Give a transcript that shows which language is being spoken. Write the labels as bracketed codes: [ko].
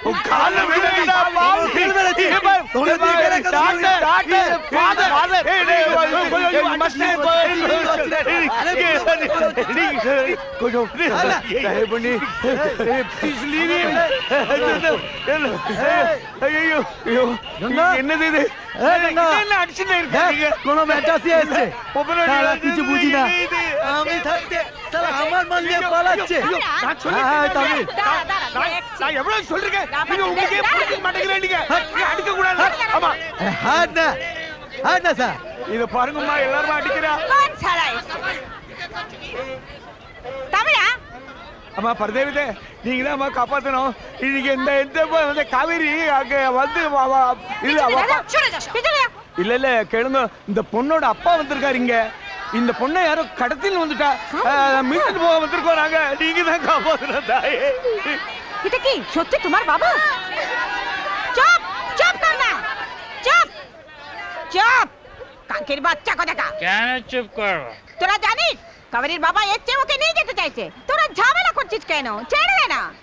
[ta] கால விழுந்தா என்னது இது அடிச்சுட்டு இருக்காங்க [bn] কোনো ব্যাটাসি আছে তারা কিছু বুঝি না আমি থাকতে সালা আমার মান নিয়ে পালাচ্ছে হ্যাঁ তামিল [ta] நான் எவ்வளவு சொல்றேன் நீங்க உங்களுக்கே புரிஞ்சுக்க மாட்டேங்கிறீங்க அடிக்க கூடாது ஆமா [bn] হাত না স্যার [ta] இத பாருங்கம்மா எல்லாரும் அடிக்கிறா [hi] कौन साला है [ta] தமிழா அம்மா பரதேவிதே நீங்க தான் அம்மா காப்பாத்தணும் இன்னைக்கு இந்த காவேரி அங்க வந்து இல்ல அவ அப்பா [hi] छोड़ो जा पिछले [ta] இல்ல கேளுங்க இந்த பொண்ணோட அப்பா வந்திருக்காருங்க இந்த பொண்ணை யாரோ கடத்தின்னு வந்துட்டா மீட்டு போக வந்திருக்கோம் நாங்க நீங்க தான் காப்பாத்தணும் தாயே [bn] এটা কি সত্যি তোমার বাবা চুপ চুপ কর না চুপ চুপ কাকের বাচ্চা কথা কা কেন চুপ করবো? তোরা জানিস কাবেরীর বাবা এর চেয়ে ওকে নিয়ে যেতে চাইছে তোরা ঝামেলা করছিস কেন ছেড়ে দে না